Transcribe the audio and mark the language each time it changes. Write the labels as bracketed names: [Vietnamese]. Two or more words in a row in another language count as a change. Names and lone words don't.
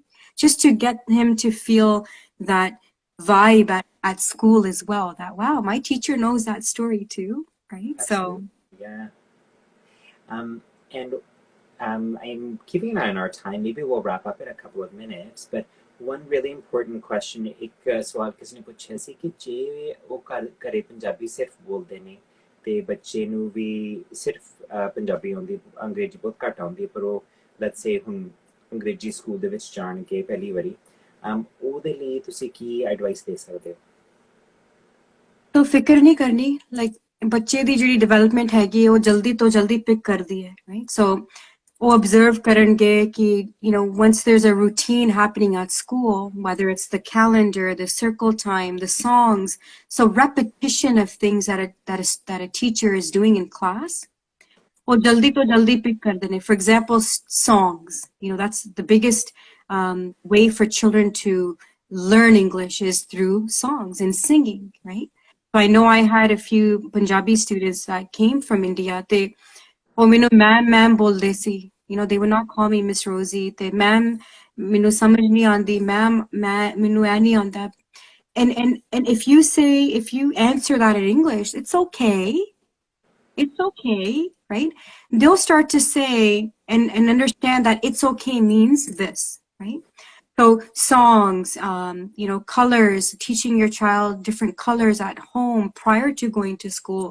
[English] Just to get him to feel that vibe at school as well, that, wow, my teacher knows that story too, right? Absolutely. So yeah. And I'm keeping an eye on our time. Maybe we'll wrap up in a couple of minutes, but one really important question, [Punjabi] ਇੱਕ ਸਵਾਲ ਕਿਸੇ ਨੇ ਪੁੱਛਿਆ ਸੀ ਕਿ ਜੇ ਉਹ ਘਰੇ ਪੰਜਾਬੀ ਸਿਰਫ ਬੋਲਦੇ ਨੇ ਤੇ ਬੱਚੇ ਨੂੰ ਵੀ ਸਿਰਫ ਪੰਜਾਬੀ ਆਉਂਦੀ, ਅੰਗਰੇਜ਼ੀ ਬਹੁਤ ਘੱਟ ਆਉਂਦੀ, ਪਰ ਉਹ [English] let's say [Punjabi] ਹੁਣ ਅੰਗਰੇਜ਼ੀ ਸਕੂਲ ਦੇ ਵਿੱਚ ਜਾਣਗੇ ਪਹਿਲੀ ਵਾਰੀ, ਉਹਦੇ ਲਈ ਤੁਸੀਂ ਕੀ ਐਡਵਾਈਸ ਦੇ ਸਕਦੇ ਹੋ? ਤਾਂ ਫਿਕਰ ਨਹੀਂ ਕਰਨੀ, ਲਾਈਕ ਬੱਚੇ ਦੀ ਜਿਹੜੀ ਡਿਵੈਲਪਮੈਂਟ ਹੈਗੀ ਉਹ ਜਲਦੀ ਤੋਂ ਜਲਦੀ ਪਿਕ ਕਰਦੀ ਹੈ, ਰਾਈਟ? ਸੋ ਉਹ [English] observe [Punjabi] ਕਰਨਗੇ ਕਿ [English] once there's a routine happening at school, whether it's the calendar, the circle time, the songs, so repetition of things that a teacher is doing in class, [Punjabi] ਉਹ ਜਲਦੀ ਤੋਂ ਜਲਦੀ ਪਿਕ ਕਰਦੇ ਨੇ. [English] For example, songs, that's the biggest way for children to learn English is through songs and singing, right? So I know I had a few Punjabi students that came from India. [Punjabi] ਉਹ ਮੈਨੂੰ ਮੈਮ ਬੋਲਦੇ ਸੀ, [English] they would not call me Ms Rosey, [Punjabi] ਤੇ ਮੈਮ ਮੈਨੂੰ ਸਮਝ ਨਹੀਂ ਆਉਂਦੀ, ਮੈਮ ਮੈਨੂੰ ਇਹ ਨਹੀਂ ਆਉਂਦਾ. [English] And if you answer that in English, it's okay, right? They'll start to say and understand that it's okay means this, right? So songs, colors, teaching your child different colors at home prior to going to school.